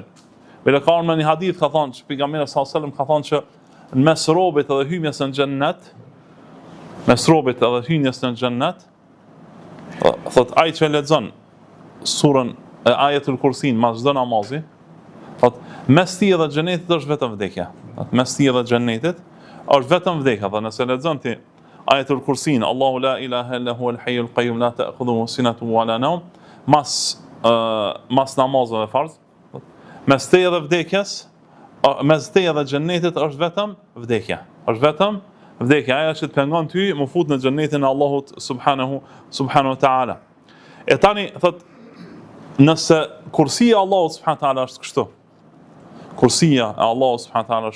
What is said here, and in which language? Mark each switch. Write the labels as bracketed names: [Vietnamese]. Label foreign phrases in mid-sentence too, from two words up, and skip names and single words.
[Albanian] Bile ka në një hadith ka thonë që pejgamberi [Arabic] صلى الله عليه وسلم [Albanian] ka thonë që në mes robit edhe hyrjes në xhennet, thotë ai që lexon surën e ajetul kursin mas çdo namazi, thotë mes ti edhe xhenetit është vetëm vdekja. Mes ti edhe xhenetit është vetëm vdekja. Dhe nëse lexon ti ajetul kursin, [Arabic] الله لا إله إلا هو الحي القيوم لا تأخذه سنة ولا نوم, [Albanian] mas namazave farz, mes te edhe vdekjes, mes te edhe xhenetit është vetëm vdekja. Është vetëm vdekja, ajo që të pengon ty më fut në xhenetin e Allahut [Arabic] سبحانه وتعالى. [Albanian] E tani thot, nëse kursia e Allahut [Arabic] سبحانه وتعالى [Albanian] është kështu, kursia e Allahut [Arabic] سبحانه وتعالى